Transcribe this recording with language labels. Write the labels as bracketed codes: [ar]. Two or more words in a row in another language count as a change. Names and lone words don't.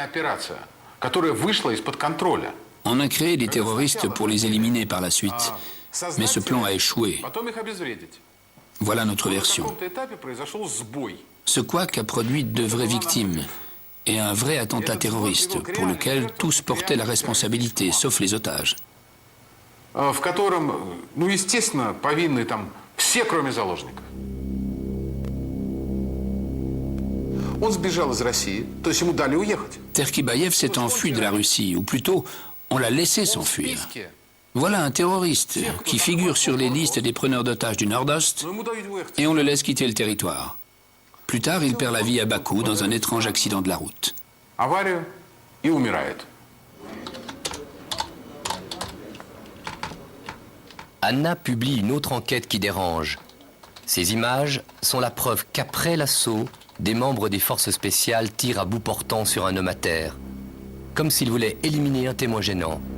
[fr] On a créé des terroristes pour les éliminer par la suite, mais ce plan a échoué. Voilà notre version. Ce couac a produit de vraies victimes et un vrai attentat terroriste pour lequel tous portaient la responsabilité, sauf les otages. [ru] В котором, естественно, повинны там все, кроме заложников. Он сбежал из России, то есть ему дали уехать. [fr] Terkibayev s'est enfui de la Russie, ou plutôt, on l'a laissé s'enfuir. Voilà un terroriste qui figure sur les listes des preneurs d'otages du Nord-Est et on le laisse quitter le territoire. Plus tard, il perd la vie à Bakou dans un étrange accident de la route. [ru] Аварию и умирает. [fr] Anna publie une autre enquête qui dérange. Ces images sont la preuve qu'après l'assaut, des membres des forces spéciales tirent à bout portant sur un homme à terre, comme s'ils voulaient éliminer un témoin gênant.